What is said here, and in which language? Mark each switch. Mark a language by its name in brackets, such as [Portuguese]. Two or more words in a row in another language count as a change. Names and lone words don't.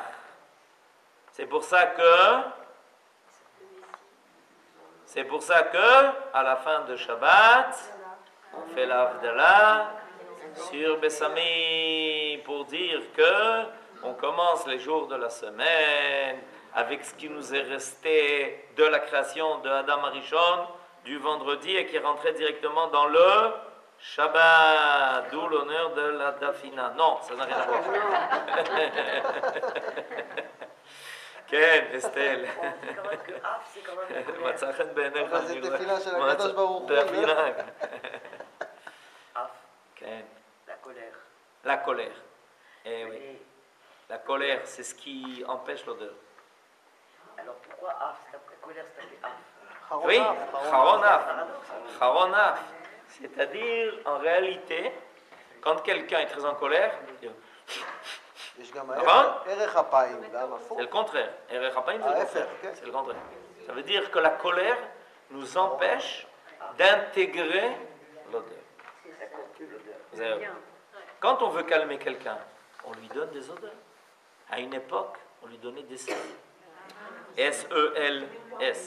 [French] C'est pour ça que à la fin de Shabbat, on fait l'Avdallah sur Bessami pour dire que on commence les jours de la semaine avec ce qui nous est resté de la création de [Hebrew] אדם הראשון [French] du vendredi et qui est rentré directement dans le Shabbat, d'où l'honneur de la Dafina. Non, ça n'a rien à voir. [Hebrew] כן, אסתל. מצא חן בעיניך. אבל זה תפילה של הקדוש ברוך הוא. תפילה. אף. כן. [French] La colère. La colère. Eh oui. La colère, c'est ce qui empêche l'odeur. Alors pourquoi Af? La colère s'appelle Af. Oui, [Hebrew] חרון אף. חרון אף. [French] C'est-à-dire, en réalité, quand quelqu'un est très en colère, [Hebrew] יש גם נכון? ערך אפיים, גם הפוך. [French] c'est le contraire. [Hebrew] ערך אפיים, [French] c'est le [Hebrew] ההפך, [French] contraire. [Hebrew] כן. [French] C'est le contraire. Ça veut dire que la colère nous empêche d'intégrer l'odeur. Ça conclut l'odeur. Zéro. Quand on veut calmer quelqu'un, on lui donne des odeurs. À une époque, on lui donnait des sels. S-E-L-S.